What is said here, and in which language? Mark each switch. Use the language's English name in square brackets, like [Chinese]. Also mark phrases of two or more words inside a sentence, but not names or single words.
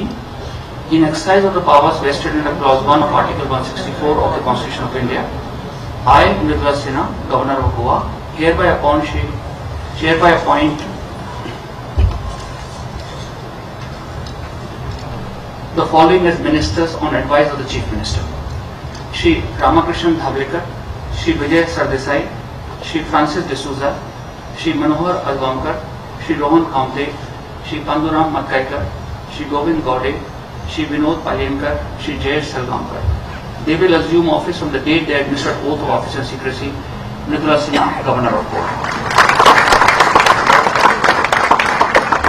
[English] In exercise of the powers vested under Clause 1 of Article 164 of the Constitution of India, I, Mridula Sinha, Governor of Goa, hereby appoint the following as ministers on advice of the Chief Minister: Shri Ramakrishnan Dhablekar, Shri Vijay Sardesai, Shri Francis D'Souza, Shri Manohar Algamkar, Shri Rohan Kamte, Shri Panduram Matkaikar, Shri Govind Gaude, Shri Vinod Palenkar, Shri Jayesh Salgaonkar. They will assume office from the date they administered oath of office and secrecy. Mridula Sinha, Governor of Goa.